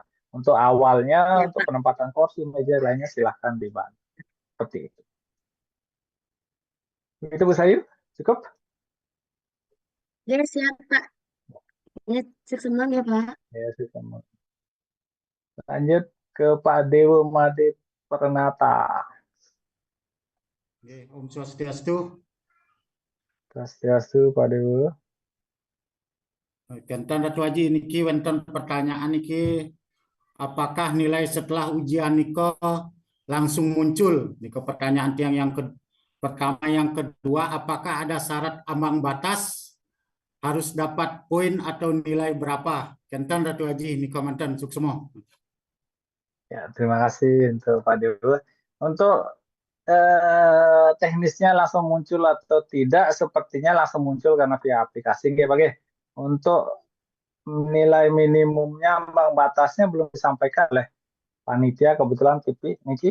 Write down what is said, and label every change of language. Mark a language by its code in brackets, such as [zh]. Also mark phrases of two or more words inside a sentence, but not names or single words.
[id] Untuk awalnya, untuk penempatan kursi, meja lainnya silahkan dibantu. Seperti itu. Itu Bu Sayu, cukup? Ya siap Pak. Ya semua ya Pak. Ya, semua. Lanjut ke Pak Dewo Made Pernata. [ban] Om Swastiastu. [id] Swastiastu Pak Dewo. [ban] Kenten Ratu Haji niki wonten [id] pertanyaan niki, apakah nilai setelah ujian niko langsung muncul? Niko pertanyaan yang pertama, yang kedua, apakah ada syarat ambang batas harus dapat poin atau nilai berapa? [ban] Kenten Ratu Haji niko manten suksemo. [id] Ya, terima kasih untuk Pak Dewo. Untuk teknisnya langsung muncul atau tidak, sepertinya langsung muncul karena via aplikasi. Untuk nilai minimumnya, ambang batasnya belum disampaikan oleh panitia, kebetulan Niki.